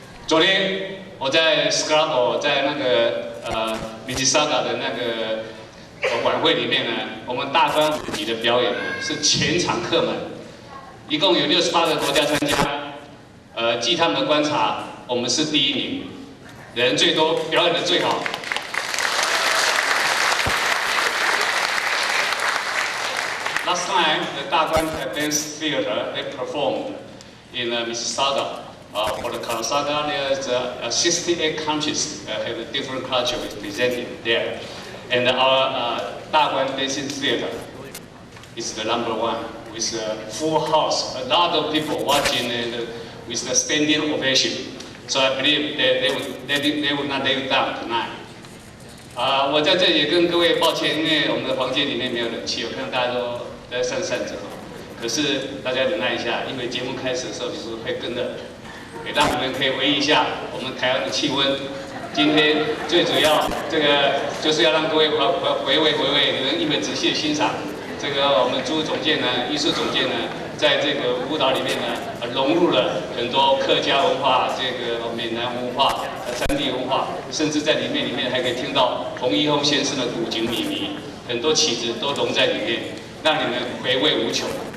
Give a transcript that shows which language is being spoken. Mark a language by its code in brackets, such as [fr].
[zh] 昨天我在 Scrabble 在那个Mississauga 的那个晚会里面呢，我们大专5级的表演呢是全场客满，一共有68个国家参加。据他们的观察，我们是第1名，人最多，表演的最好。 [en] Last time, the Daguan Dance Theater they performed in Mississauga. For the Karasaga, there's 68 countries have a different culture represented there, and our Daguan Dancing Theater is the #1 with a full house, a lot of people watching and with the standing ovation. So I believe they will not let down tonight. [zh] 我在这里也跟各位抱歉，因为我们的房间里面没有冷气，我看大家都在扇着。可是大家忍耐一下，因为节目开始的时候你们会跟着，也让你们可以回忆一下我们台湾的气温。今天最主要这个就是要让各位回味，你们一会仔细的欣赏这个我们朱总监呢，艺术总监呢，在这个舞蹈里面呢，融入了很多客家文化、这个闽南文化、山地文化，甚至在里面还可以听到洪一峰先生的古井靡靡，很多曲子都融在里面，让你们回味无穷。